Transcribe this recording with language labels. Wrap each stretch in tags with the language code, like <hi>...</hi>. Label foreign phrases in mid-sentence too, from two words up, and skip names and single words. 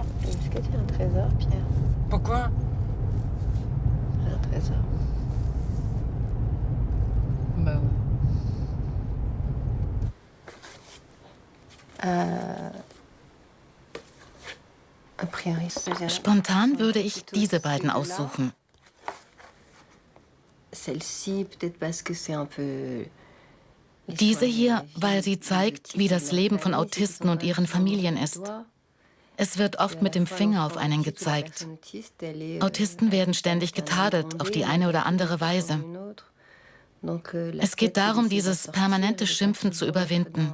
<fr>Est-ce que tu es un trésor, Pierre? Pourquoi? Un trésor. Bah A priori.</fr> <de>Spontan würde ich diese beiden aussuchen.</de> <fr>Celle-ci, peut-être parce que c'est un peu.</fr> <de>Diese hier, weil sie zeigt, wie das Leben von Autisten und ihren Familien ist. Es wird oft mit dem Finger auf einen gezeigt. Autisten werden ständig getadelt, auf die eine oder andere Weise. Es geht darum, dieses permanente Schimpfen zu überwinden.</de>